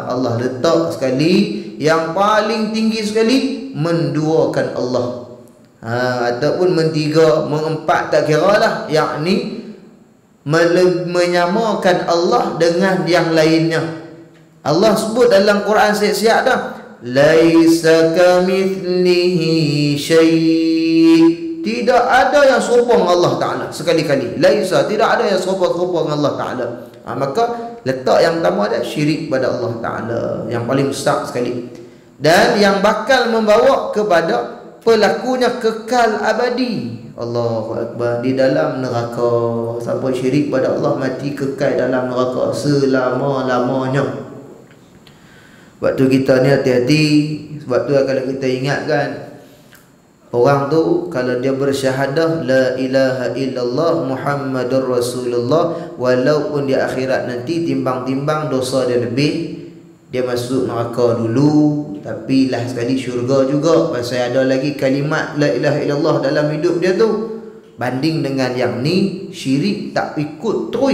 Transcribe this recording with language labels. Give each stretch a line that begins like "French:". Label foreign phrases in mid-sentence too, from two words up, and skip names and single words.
Malay: Allah letak sekali yang paling tinggi sekali, menduakan Allah, ataupun mentiga, mengempat tak kira lah, yakni menyamakan Allah dengan yang lainnya. Allah sebut dalam Quran siap-siap dah,
Arabic: ليس كمثله شيء',
Malay: tidak ada yang serupa dengan Allah Ta'ala. Sekali-kali laisa, tidak ada yang serupa dengan Allah Ta'ala. Maka letak yang pertama ada syirik pada Allah Ta'ala, yang paling besar sekali, dan yang bakal membawa kepada pelakunya kekal abadi.
Arabic: الله أكبر,
Malay: di dalam neraka. Siapa syirik pada Allah mati kekal dalam neraka selama-lamanya. Waktu kita ni hati-hati. Sebab tu kalau kita ingat kan, orang tu kalau dia bersyahadah
Arabic: لا إله إلا الله محمد رسول الله,
Malay: walaupun di akhirat nanti timbang-timbang dosa dia lebih, dia masuk neraka dulu, tapi lah sekali syurga juga. Pasal ada lagi kalimat
Arabic: لا إله إلا الله
Malay: dalam hidup dia tu. Banding dengan yang ni, syirik tak ikut terus.